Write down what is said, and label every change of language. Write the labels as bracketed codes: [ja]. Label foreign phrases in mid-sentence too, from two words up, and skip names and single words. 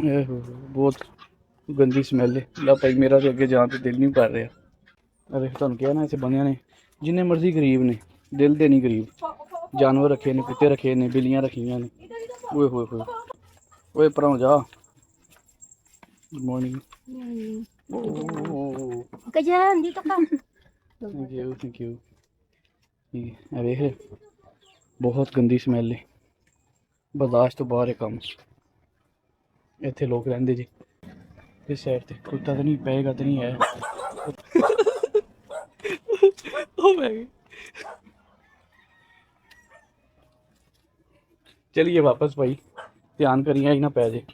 [pa] ਬਹੁਤ ਗੰਦੀ ਸਮੈਲ ਹੈ ਲਾ ਭਾਈ, ਮੇਰਾ ਤਾਂ ਅੱਗੇ ਜਾਣ ਤੇ ਦਿਲ ਨਹੀਂ ਕਰ ਰਿਹਾ। ਅਰੇ ਤੁਹਾਨੂੰ ਕਿਹਾ ਨਾ ਇੱਥੇ ਬੰਦਿਆਂ ਨੇ ਜਿੰਨੇ ਮਰਜ਼ੀ ਗਰੀਬ ਨੇ, ਦਿਲ ਦੇ ਨਹੀਂ ਗਰੀਬ। ਜਾਨਵਰ ਰੱਖੇ ਨੇ, ਕੁੱਤੇ ਰੱਖੇ ਨੇ, ਬਿੱਲੀਆਂ ਰੱਖੀਆਂ ਨੇ। ਓਏ ਹੋਏ ਹੋਏ ਓਏ ਪਰਾਂ ਜਾ। [en] good morning. ka dyan dito ka thank you thank you. [pa] ਇਹ ਵੇਖ ਬਹੁਤ ਗੰਦੀ ਸਮੈਲ ਹੈ, ਬਰਦਾਸ਼ਤ ਤੋਂ ਬਾਹਰ ਹੈ ਕੰਮ। ਇੱਥੇ ਲੋਕ ਰਹਿੰਦੇ ਜੀ ਇਸ ਸਾਈਡ ਤੇ। ਕੁੱਤਾ ਤਾਂ ਨਹੀਂ ਪਏਗਾ ਤਾਂ ਨਹੀਂ ਹੈ। ਓ ਮੈਂ ਚਲੀਏ ਵਾਪਸ ਭਾਈ, ਧਿਆਨ ਕਰੀਏ ਹੀ ਨਾ ਪੈ ਜੇ।